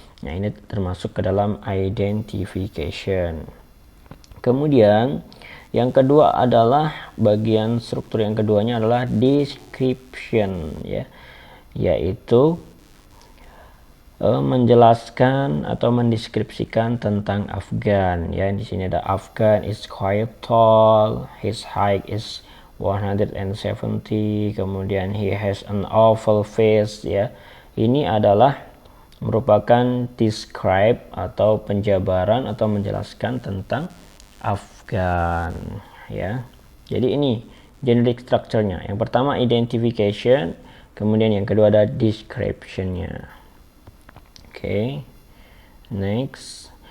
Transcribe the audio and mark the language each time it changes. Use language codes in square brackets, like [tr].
[id] Nah, ini termasuk ke dalam identification. Kemudian yang kedua adalah bagian struktur yang keduanya adalah description ya, yaitu menjelaskan atau mendeskripsikan tentang Afgan ya. Di sini ada [en] Afgan is quite tall, his height is 170, [id] kemudian [en] he has an oval face ya. [id] Ini adalah merupakan describe atau penjabaran atau menjelaskan tentang Afgan ya. Jadi ini generic structure-nya. Yang pertama identification, kemudian yang kedua ada description-nya. Oke. Next.